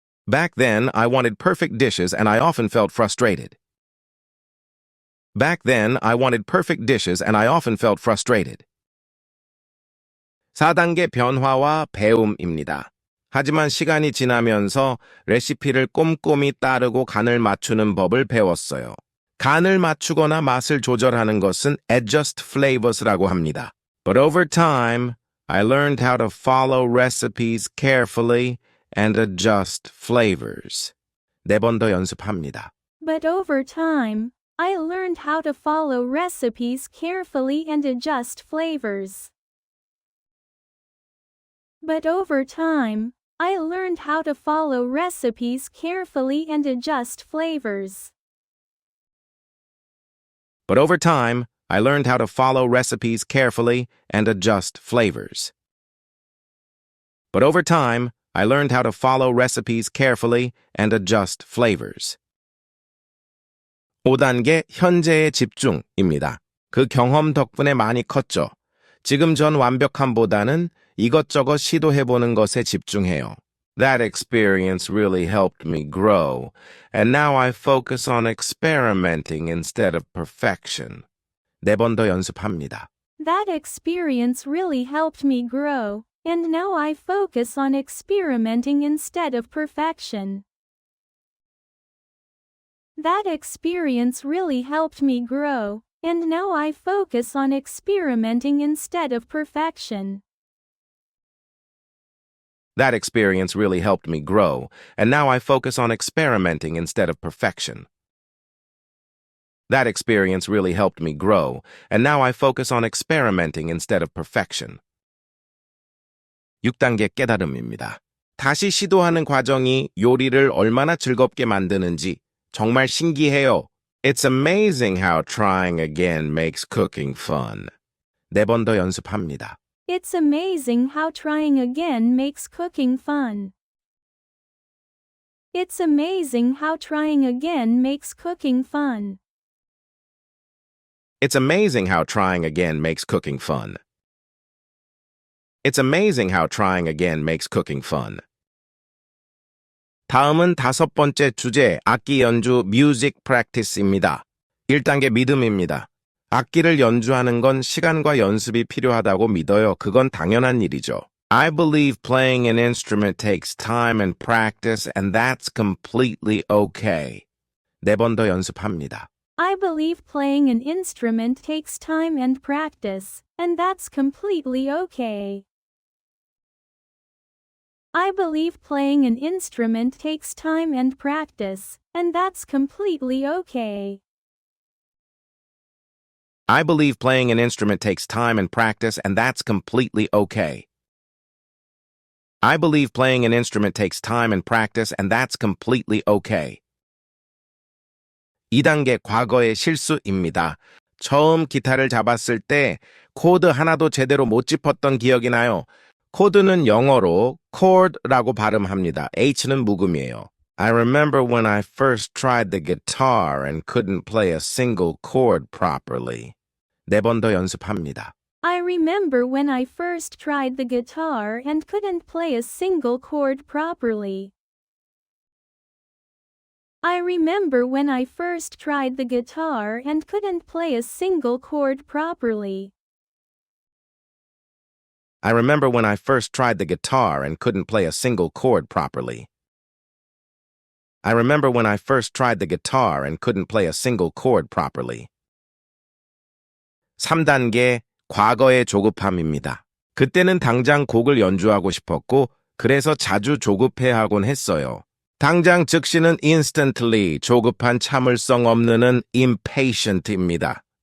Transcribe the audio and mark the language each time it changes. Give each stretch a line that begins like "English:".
English: Back then, I wanted perfect dishes and I often felt frustrated. Back then, I wanted perfect dishes and I often felt frustrated.
Korean: 4단계 변화와 배움입니다. 하지만 시간이 지나면서 레시피를 꼼꼼히 따르고 간을 맞추는 법을 배웠어요. 간을 맞추거나 맛을 조절하는 것은
English: adjust flavors
Korean: 라고 합니다.
English: But over time, I learned how to follow recipes carefully and adjust flavors.
Korean: 4번 더 연습합니다.
English: But over time, I learned how to follow recipes carefully and adjust flavors. But over time, I learned how to follow recipes carefully and adjust flavors. But over time, I learned how to follow recipes carefully and adjust flavors. But over time, I learned how to follow recipes carefully and adjust flavors.
Korean: 5단계 현재의 집중입니다. 그 경험 덕분에 많이 컸죠. 지금 전 완벽함보다는 이것저것 시도해보는 것에 집중해요.
English: That experience really helped me grow, and now I focus on experimenting instead of perfection.
Korean: 4번 더 연습합니다.
English: That experience really helped me grow, and now I focus on experimenting instead of perfection. That experience really helped me grow, and now I focus on experimenting instead of perfection. That experience really helped me grow, and now I focus on experimenting instead of perfection. That experience really helped me grow, and now I focus on experimenting instead of perfection.
Korean: 6단계 깨달음입니다. 다시 시도하는 과정이 요리를 얼마나 즐겁게 만드는지 정말 신기해요.
English: It's amazing how trying again makes cooking fun.
Korean: 4번 더 연습합니다.
English: It's amazing how trying again makes cooking fun. It's amazing how trying again makes cooking fun. It's amazing how trying again makes cooking fun. It's amazing how trying again makes cooking fun.
Korean: 다음은 5번째 주제, 악기 연주
English: music practice
Korean: 입니다. 1단계 믿음입니다. 악기를 연주하는 건 시간과 연습이 필요하다고 믿어요. 그건 당연한 일이죠.
English: I believe playing an instrument takes time and practice, and that's completely okay.
Korean: 4번 더 연습합니다.
English: I believe playing an instrument takes time and practice, and that's completely okay. I believe playing an instrument takes time and practice, and that's completely okay. I believe playing an instrument takes time and practice, and that's completely okay. I believe playing an instrument takes time and practice, and that's completely okay.
Korean: 2단계 과거의 실수입니다. 처음 기타를 잡았을 때 코드 하나도 제대로 못 짚었던 기억이 나요. 코드는 영어로 chord라고 발음합니다. H는 묵음이에요.
English: I remember when I first tried the guitar and couldn't play a single chord properly.
Korean: 4번 더 연습합니다.
English: I remember when I first tried the guitar and couldn't play a single chord properly. I remember when I first tried the guitar and couldn't play a single chord properly. I remember when I first tried the guitar and couldn't play a single chord properly. I remember when I first tried the guitar and couldn't play a single chord properly.
Korean: 3단계 과거의 조급함입니다. 그때는 당장 곡을 연주하고 싶었고 그래서 자주 조급해하곤 했어요. 당장 즉시는 instantly, 조급한 참을성 없는은 impatient입니다.